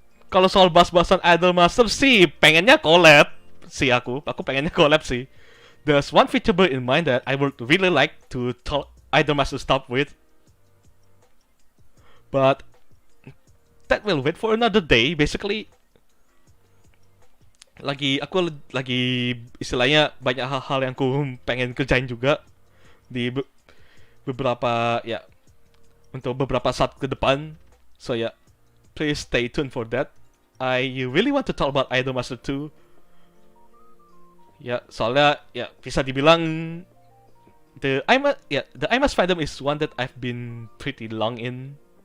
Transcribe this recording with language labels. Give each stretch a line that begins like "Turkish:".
Indonesian: Kalau soal bahas-bahasan Idol Master sih, pengennya collab sih aku pengennya collab sih.
English: There's one VTuber in mind that I would really like to talk Idol Master stuff with, but that will wait for another day.
Indonesian: Basically, aku lagi istilahnya banyak hal-hal yang aku pengen kerjain juga di beberapa untuk beberapa saat ke depan.
English: So please stay tuned for that. I really want to talk about Idol Master 2.
Indonesian: Soalnya bisa dibilang
English: the IMAX fandom is one that I've been pretty long in.